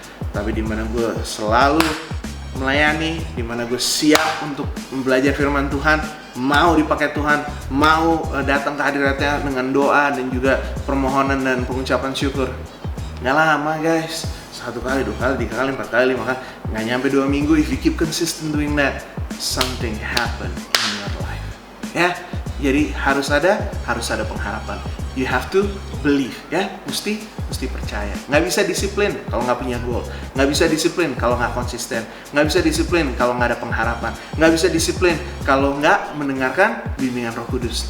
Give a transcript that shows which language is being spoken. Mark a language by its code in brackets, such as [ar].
[id] Tapi dimana gue selalu melayani, dimana gue siap untuk belajar firman Tuhan, mau dipakai Tuhan, mau datang ke hadiratnya dengan doa dan juga permohonan dan pengucapan syukur. Nggak lama guys, 1 kali, 2 kali, 3 kali, 4 kali, 5 kali, nggak nyampe 2 minggu. [en] If you keep consistent doing that, something happen in your life. [id] Ya, jadi harus ada pengharapan. [en] You have to believe, [id] ya, mesti percaya. Nggak bisa disiplin kalau nggak punya goal. Nggak bisa disiplin kalau nggak konsisten. Nggak bisa disiplin kalau nggak ada pengharapan. Nggak bisa disiplin kalau nggak mendengarkan bimbingan Roh Kudus.